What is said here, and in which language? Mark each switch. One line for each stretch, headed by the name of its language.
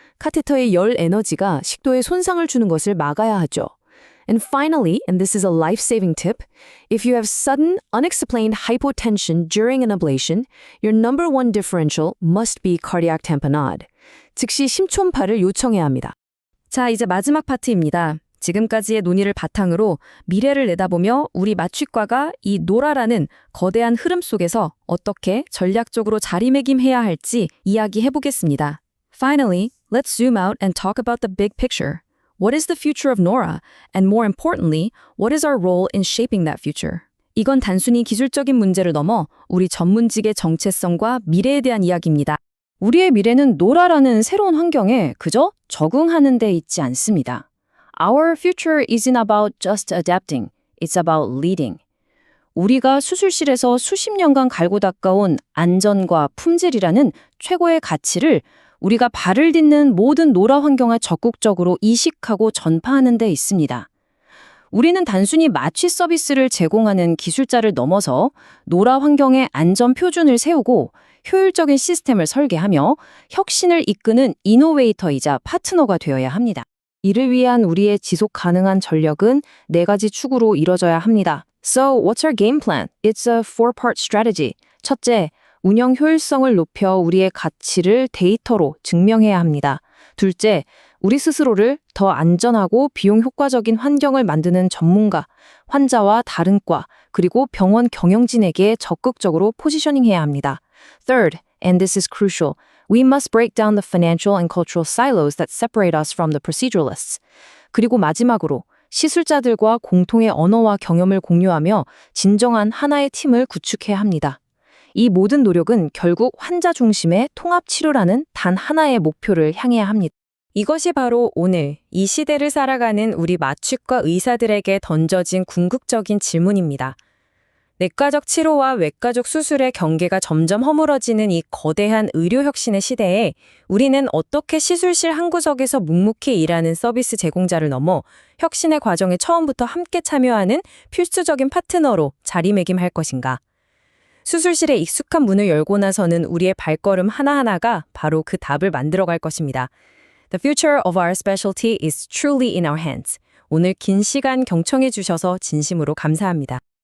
Korean: 카테터의 열 에너지가 식도에 손상을 주는 것을 막아야 하죠.
English: And finally, and this is a life-saving tip, if you have sudden, unexplained hypotension during an ablation, your number one differential must be cardiac tamponade.
Korean: 즉시 심촌파를 요청해야 합니다. 자, 이제 마지막 파트입니다. 지금까지의 논의를 바탕으로 미래를 내다보며 우리 마취과가 이 노라라는 거대한 흐름 속에서 어떻게 전략적으로 자리매김해야 할지 이야기해보겠습니다.
English: Finally, let's zoom out and talk about the big picture. What is the future of NORA? And more importantly, what is our role in shaping that future?
Korean: 이건 단순히 기술적인 문제를 넘어 우리 전문직의 정체성과 미래에 대한 이야기입니다. 우리의 미래는 노라라는 새로운 환경에 그저 적응하는 데 있지 않습니다.
English: Our future isn't about just adapting. It's about leading.
Korean: 우리가 수술실에서 수십 년간 갈고 닦아온 안전과 품질이라는 최고의 가치를 우리가 발을 딛는 모든 노라 환경에 적극적으로 이식하고 전파하는 데 있습니다. 우리는 단순히 마취 서비스를 제공하는 기술자를 넘어서 노라 환경의 안전 표준을 세우고 효율적인 시스템을 설계하며 혁신을 이끄는 이노베이터이자 파트너가 되어야 합니다. 이를 위한 우리의 지속 가능한 전력은 4가지 축으로 이뤄져야 합니다.
English: So, what's our game plan? It's a 4-part strategy.
Korean: 첫째, 운영 효율성을 높여 우리의 가치를 데이터로 증명해야 합니다. 둘째, 우리 스스로를 더 안전하고 비용 효과적인 환경을 만드는 전문가, 환자와 다른 과, 그리고 병원 경영진에게 적극적으로 포지셔닝해야 합니다.
English: Third, and this is crucial, we must break down the financial and cultural silos that separate us from the proceduralists.
Korean: 그리고 마지막으로 시술자들과 공통의 언어와 경험을 공유하며 진정한 하나의 팀을 구축해야 합니다. 이 모든 노력은 결국 환자 중심의 통합 치료라는 단 하나의 목표를 향해야 합니다. 이것이 바로 오늘 이 시대를 살아가는 우리 마취과 의사들에게 던져진 궁극적인 질문입니다. 내과적 치료와 외과적 수술의 경계가 점점 허물어지는 이 거대한 의료 혁신의 시대에 우리는 어떻게 시술실 한 구석에서 묵묵히 일하는 서비스 제공자를 넘어 혁신의 과정에 처음부터 함께 참여하는 필수적인 파트너로 자리매김할 것인가? 수술실에 익숙한 문을 열고 나서는 우리의 발걸음 하나하나가 바로 그 답을 만들어갈 것입니다.
English: The future of our specialty is truly in our hands.
Korean: 오늘 긴 시간 경청해 주셔서 진심으로 감사합니다.